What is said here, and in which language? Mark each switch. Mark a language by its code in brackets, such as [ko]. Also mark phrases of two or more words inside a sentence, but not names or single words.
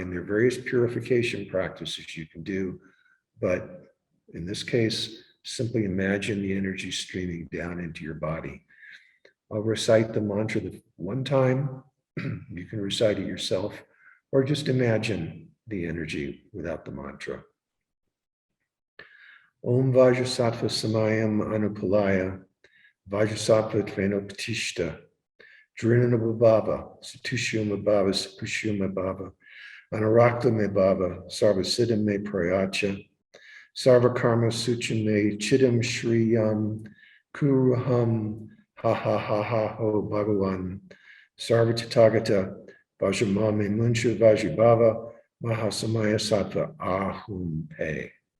[en] And there are various purification practices you can do, but in this case, simply imagine the energy streaming down into your body. I'll recite the mantra one time. You can recite it yourself, or just imagine the energy without the mantra. [sa] Om Vajrasattva Samayam Anupalaya, Vajrasattva Tvenopatishta, Drinanabhava, Satushuma Bhava, Sapushuma Bhava, Anarakta Me Bhava, Sarvasiddham Me Prayacha, Sarvakarma Suchim Me Chidam Shriyam, Kuruham, Ha Ha Ha Ha Ho Bhagavan, Sarvatatagata, Vajramame Muncha Vajibhava, Mahasamaya Sattva Ahum Pe.